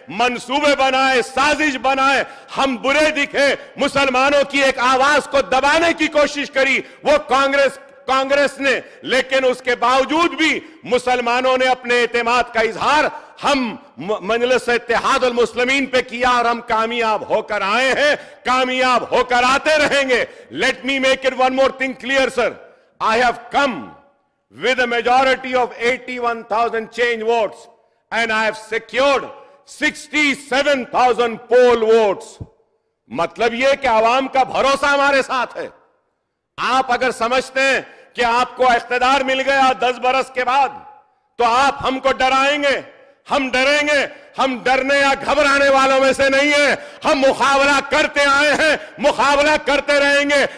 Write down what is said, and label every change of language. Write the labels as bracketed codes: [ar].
[hi] मंसूबे बनाए, साजिश बनाए, हम बुरे दिखे, मुसलमानों की एक आवाज को दबाने की कोशिश करी, वो कांग्रेस ने, लेकिन उसके बावजूद भी मुसलमानों ने अपने एतमाद का इजहार हम मजलिस इत्तेहाद अल मुस्लिमीन पे किया और हम कामयाब होकर आए हैं, कामयाब होकर आते रहेंगे। [en] Let me make it one more thing clear, sir. I have come with a majority of 81,000 change votes and I have secured 67,000 poll votes. [hi] मतलब ये कि आवाम का भरोसा हमारे साथ है। आप अगर समझते हैं कि आपको इख्तिदार मिल गया 10 बरस के बाद तो आप हमको डराएंगे, हम डरेंगे। हम डरने या घबराने वालों में से नहीं है। हम मुकाबला करते आए हैं, मुकाबला करते रहेंगे।